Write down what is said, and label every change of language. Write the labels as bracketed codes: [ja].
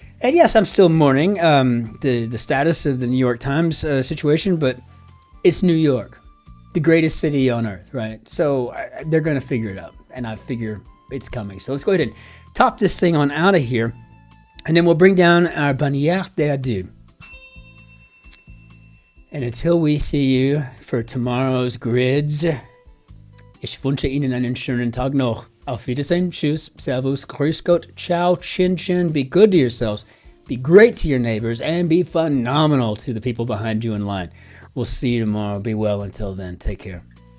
[en] And yes, I'm still mourning the status of the New York Times situation, but it's New York, the greatest city on earth, right? So they're going to figure it out, and I figure it's coming. So let's go ahead and top this thing on out of here. And then we'll bring down our [fr] bannière d'adieu. [en] And until we see you for tomorrow's grids, [de] ich wünsche Ihnen einen schönen Tag noch. Auf Wiedersehen, tschüss, servus, grüß Gott, [it] ciao, Cin-Cin. [en] Be good to yourselves, be great to your neighbors, and be phenomenal to the people behind you in line. We'll see you tomorrow. Be well until then. Take care.